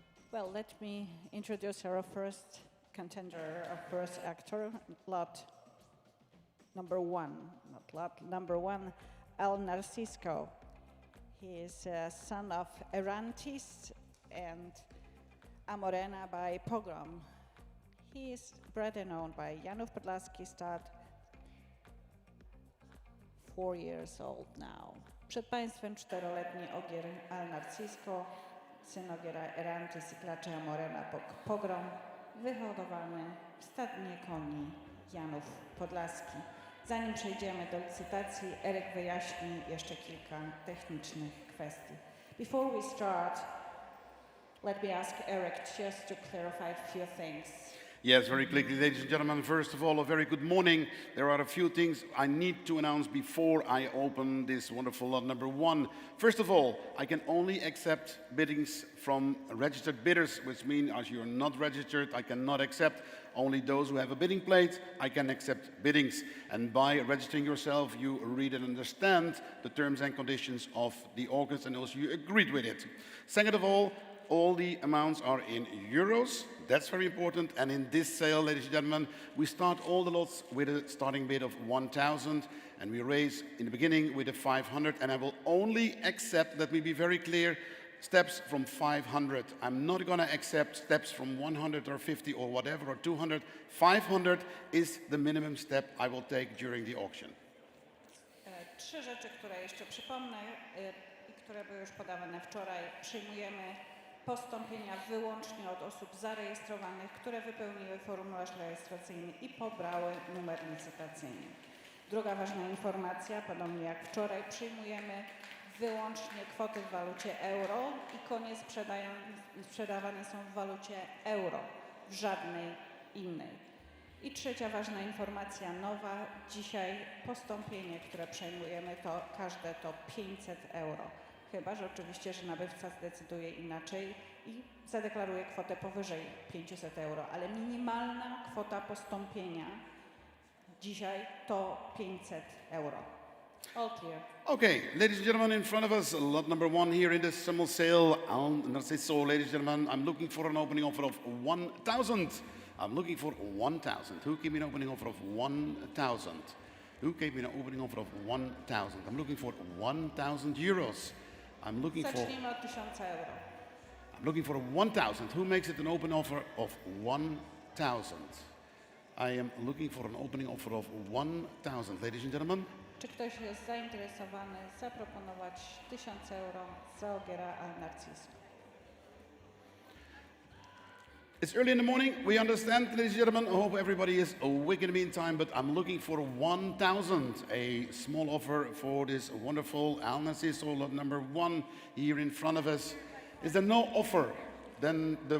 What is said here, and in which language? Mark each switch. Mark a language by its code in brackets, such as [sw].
[en] Well, let me introduce our first contender, our first actor, lot number one, not lot, number one, El Narisco. He is a son of Erantis and Amorena by Pogrom. He is bred and owned by Janów Podlaski, stud, 4 years old now. [pl] Przed Państwem 4-letni ogier El Narisco, syn ogiera Erantis i klaczy Amorena Pogrom, wyhodowany w stadnie koni Janów Podlaski. Zanim przejdziemy do licytacji, Eryk wyjaśni jeszcze kilka technicznych kwestii. [en] Before we start, let me ask Eric just to clarify a few things. Yes, very quickly, ladies and gentlemen. First of all, a very good morning. There are a few things I need to announce before I open this wonderful lot number one. First of all, I can only accept biddings from registered bidders, which means as you're not registered, I cannot accept. Only those who have a bidding plate, I can accept biddings. And by registering yourself, you read and understand the terms and conditions of the auction, and also you agreed with it. Second of all the amounts are in euros. That's very important. And in this sale, ladies and gentlemen, we start all the lots with a starting bid of 1,000, and we raise in the beginning with a 500. And I will only accept, let me be very clear, steps from 500. I'm not going to accept steps from 100 or 50 or whatever or 200. 500 is the minimum step I will take during the auction. [pl] Trzy rzeczy, które jeszcze przypomnę i które były już podawane wczoraj. Przyjmujemy Postąpienia wyłącznie od osób zarejestrowanych, które wypełniły formularz rejestracyjny i pobrały numer licytacyjny. Druga ważna informacja, podobnie jak wczoraj, przyjmujemy wyłącznie kwoty w walucie euro i konie sprzedawane są w walucie euro, w żadnej innej. I trzecia ważna informacja nowa, dzisiaj postąpienie, które przejmujemy, to każde to 500 euro. Chyba że oczywiście, że nabywca zdecyduje inaczej i zadeklaruje kwotę powyżej 500 euro, ale minimalna kwota postąpienia dzisiaj to 500 euro. [en] All clear. Okay, ladies and gentlemen, in front of us, lot number one here in this summer sale. Narciso, ladies and gentlemen, I'm looking for an opening offer of 1,000. I'm looking for 1,000. Who gave me an opening offer of 1,000? Who gave me an opening offer of 1,000? I'm looking for 1,000 euros. I'm looking for... [pl] Zacznijmy od 1000 euro. [en] I'm looking for 1,000. Who makes it an open offer of 1,000? I am looking for an opening offer of 1,000. Ladies and gentlemen, [pl] Czy ktoś jest zainteresowany zaproponować 1000 euro za Ogiera al Narciso? [en] it's early in the morning. We understand, ladies and gentlemen. I hope everybody is awake in the meantime, but I'm looking for 1,000. A small offer for this wonderful Al Narciso lot number one here in front of us. Is there no offer? Then the